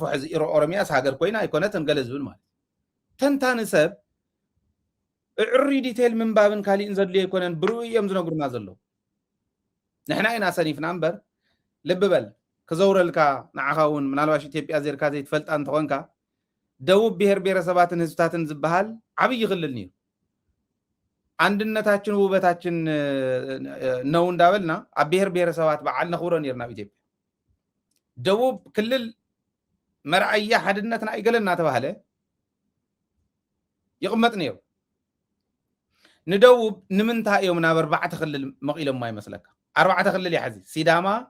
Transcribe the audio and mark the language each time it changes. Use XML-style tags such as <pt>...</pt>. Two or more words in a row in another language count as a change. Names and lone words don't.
<ti>ሕዚ ኦሮሚያስ ሃገር ኮይና ኣይኮነትን ገለ ዝብል ማለት ተንታኒ ሰብ ዕሪ ዲቴል ምንባብን ካሊእን ዘድልዮ ኣይኮነን ብርኡ እዮም ዝነግሩና ዘለዉ ንሕና ኢና ሰኒፍና እምበር ልቢ በል ክዘውረልካ ንዓኻ እውን ምናልባሽ ኢትዮጵያ ዜርካ ዘይትፈልጣ እንተኾንካ ደቡብ ብሔር ብሔረሰባትን ህዝብታትን ዝበሃል ዓብይ ክልል ነይሩ</ti> <am>አንድነታችን ውበታችን ነው</am> <ti>እንዳበልና ኣብ ብሔር ብሔረሰባት በዓል ነኽብሮ ነርና ኣብ ኢትዮጵያ ደቡብ ክልል መርዓያ ሓድነትና ይገለና ተባሃለ ይቕመጥ ነይሩ ንደቡብ ንምንታይ እዮም ናብ 4 ክልል መቂሎም ይመስለካ 4 ክልል ይሓዚ ሲዳማ</ti>